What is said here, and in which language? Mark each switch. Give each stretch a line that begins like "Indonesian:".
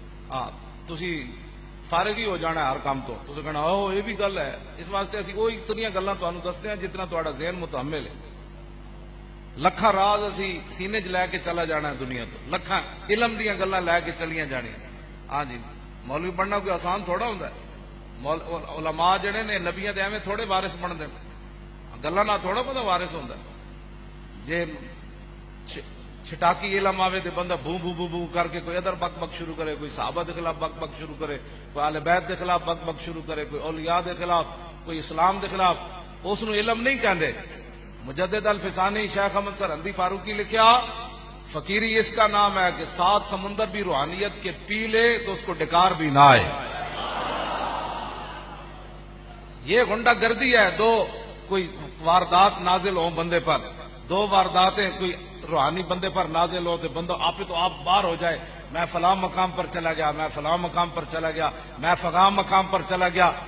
Punjabi: ہاں تسی فارغ ہی ہو جانا ہے ہر کام تو, تسی کہنا او یہ بھی گل ہے. اس واسطے اسی وہی اتنی گلاں تانوں دستے ہیں جتنا تہاڈا ذہن متحمل ہے. لکھاں راز اسی سینے چ لے کے چلا جانا ہے دنیا تو, لکھاں علم دیاں گلاں لے کے چلیاں جانیاں. ہاں جی مولوی بننا کوئی آسان تھوڑا ہوندا ہے. علماء جڑے نے نبیاں دے ایویں تھوڑے وارث بن دے, گلاں نہ تھوڑا بندہ وارث ہوندا ہے. جے چھٹاکی علم آوے تے بندہ بو بو بو بو کر کے کوئی ادھر بک بک شروع کرے, کوئی صحابہ دے خلاف بک بک شروع کرے, کوئی اہل بیت دے خلاف بک بک شروع کرے, کوئی اولیاء دے خلاف, کوئی اسلام دے خلاف. اس نو علم نہیں کہندے.
Urdu: مجدد الفسانی شیخ احمد سرہندی فاروقی لکھیا فقیری اس کا نام ہے کہ 7 سمندر بھی روحانیت کے پی لے تو اس کو ڈکار بھی نہ آئے. یہ غنڈہ گردی ہے. دو کوئی واردات نازل ہوں بندے پر, 2 وارداتیں کوئی روحانی بندے پر نازل ہو تو بندہ آپ تو آپ باہر ہو جائے, میں فلاں مقام پر چلا گیا, میں فلاں مقام پر چلا گیا, میں فلاں مقام پر چلا گیا.